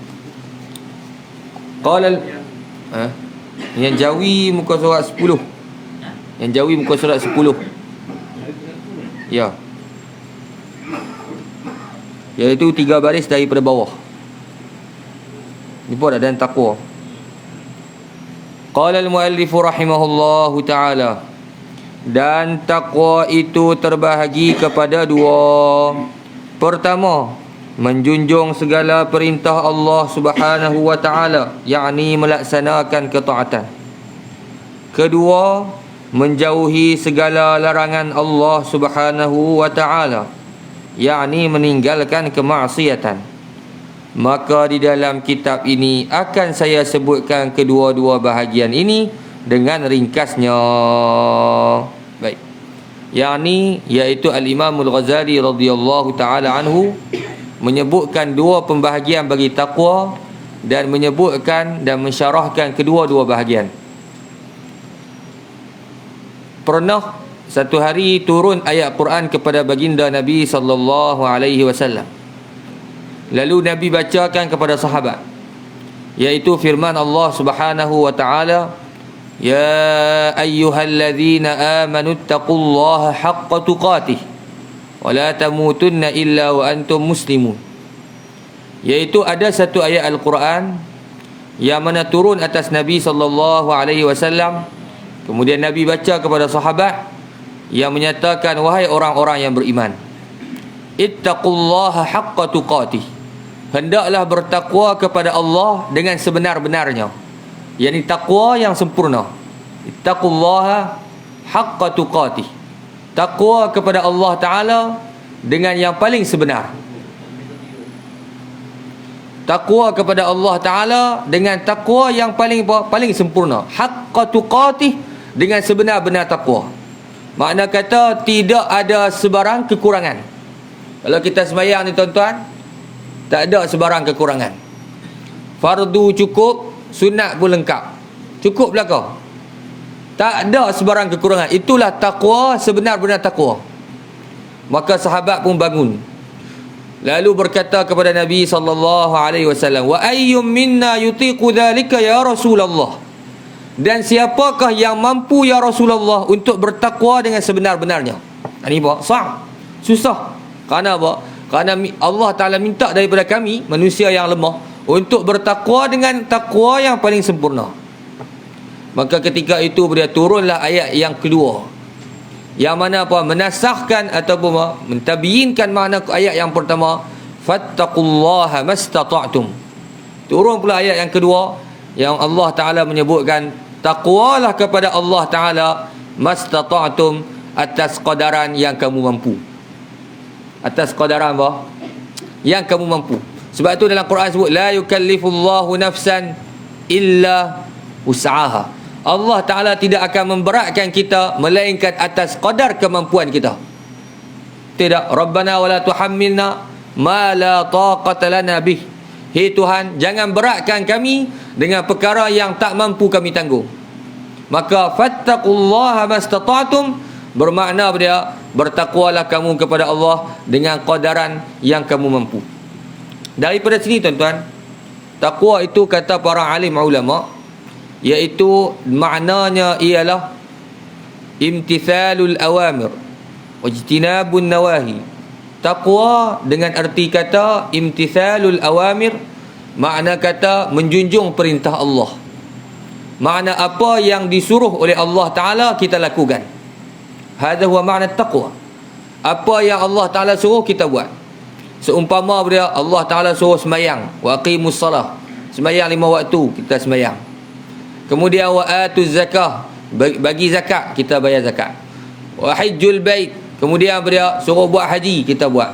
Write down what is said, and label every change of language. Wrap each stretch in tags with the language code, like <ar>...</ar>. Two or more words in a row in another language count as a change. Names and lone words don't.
<ms>Qala yang Jawi muka surat 10. Yang Jawi muka surat 10. Ya. Iaitu 3 baris daripada bawah. Jumpa tak? Dan takwa.</ms> <ar>قال المؤلف رحمه الله تعالى,</ar> <ms>dan takwa itu terbahagi kepada dua. Pertama, menjunjung segala perintah Allah</ms> <ar>سبحانه وتعالى,</ar> <ms>yakni melaksanakan ketaatan. Kedua, menjauhi segala larangan Allah</ms> <ar>سبحانه وتعالى,</ar> <ms>yakni meninggalkan kemaksiatan. Maka di dalam kitab ini akan saya sebutkan kedua-dua bahagian ini dengan ringkasnya. Baik. Yakni iaitu Al-Imam Al-Ghazali</ms> <ar>رضي الله تعالى عنه</ar> <ms>menyebutkan dua pembahagian bagi takwa dan menyebutkan dan mensyarahkan kedua-dua bahagian. Pernah satu hari turun ayat Quran kepada baginda Nabi</ms> <ar>صلى الله عليه وسلم.</ar> <ms>Lalu Nabi bacakan kepada sahabat, iaitu firman Allah</ms> <ar>سبحانه وتعالى، يا أيها الذين آمنوا اتقوا الله حق تقاته ولا تموتن إلا وأنتم مسلمون.</ar> <ms>Iaitu ada satu ayat Al-Quran yang mana turun atas Nabi</ms> <ar>صلى الله عليه وسلم.</ar> <ms>Kemudian Nabi baca kepada sahabat yang menyatakan, wahai orang-orang yang beriman,</ms> <ar>اتقوا الله حق تقاته,</ar> <ms>hendaklah bertakwa kepada Allah dengan sebenar-benarnya, yakni takwa yang sempurna.</ms> <ar>اتقوا الله حق تقاته,</ar> <ms>takwa kepada Allah Ta'ala dengan yang paling sebenar. Takwa kepada Allah Ta'ala dengan takwa yang paling sempurna.</ms> <ar>حق تقاته,</ar> <ms>dengan sebenar-benar takwa. Makna kata tidak ada sebarang kekurangan. Kalau kita sembahyang ni tuan-tuan, tak ada sebarang kekurangan. Fardu cukup, sunat pun lengkap. Cukup belaka? Tak ada sebarang kekurangan. Itulah takwa, sebenar-benar takwa. Maka sahabat pun bangun, lalu berkata kepada Nabi</ms> <ar>صلى الله عليه وسلم, وأيكم منا يطيق ذلك يا رسول الله,</ar> <ms>dan siapakah yang mampu</ms> <ar>يا رسول الله</ar> <ms>untuk bertakwa dengan sebenar-benarnya? Ini apa? Susah. Kerana apa? Kerana Allah Ta'ala minta daripada kami, manusia yang lemah, untuk bertakwa dengan takwa yang paling sempurna. Maka ketika itu dia turunlah ayat yang kedua, yang mana apa? Menasahkan ataupun mentabyinkan makna ayat yang pertama,</ms> <ar>فاتقوا الله ما استطعتم.</ar> <ms>Turun pula ayat yang kedua, yang Allah Ta'ala menyebutkan, takwalah kepada Allah Ta'ala mastata'tum, atas qadaran yang kamu mampu. Atas qadaran apa? Yang kamu mampu. Sebab itu dalam Quran sebut,</ms> <ar>لا يكلف الله نفسا إلا وسعها.</ar> <ms>Allah Ta'ala tidak akan memberatkan kita melainkan atas qadar kemampuan kita.</ms> <ar>Tidak, ربنا ولا تحملنا ما لا طاقة لنا به.</ar> <ms>Hei Tuhan, jangan beratkan kami dengan perkara yang tak mampu kami tanggung. Maka</ms> <ar>فاتقوا الله ما استطعتم</ar> <ms>bermakna dia, bertakwalah kamu kepada Allah dengan qadaran yang kamu mampu. Daripada sini tuan-tuan, takwa itu kata para alim ulama, iaitu maknanya ialah</ms> <ar>امتثال الأوامر واجتناب النواهي.</ar> <ms>Taqwa dengan arti kata</ms> <ar>امتثال الأوامر,</ar> <ms>makna kata menjunjung perintah Allah, Makna apa yang disuruh oleh Allah Ta'ala kita lakukan.</ms> <ar>هذا هو معنى التقوى.</ar> <ms>Apa yang Allah Ta'ala suruh kita buat. Seumpama dia Allah Ta'ala suruh semayang,</ms> <ar>وأقيموا الصلاة,</ar> <ms>semayang 5 waktu, kita semayang. Kemudian</ms> <ar>وآتوا الزكاة,</ar> <ms>bagi zakat, kita bayar zakat.</ms> <ar>وحج البيت,</ar> <ms>kemudian dia suruh buat haji, kita buat.</ms>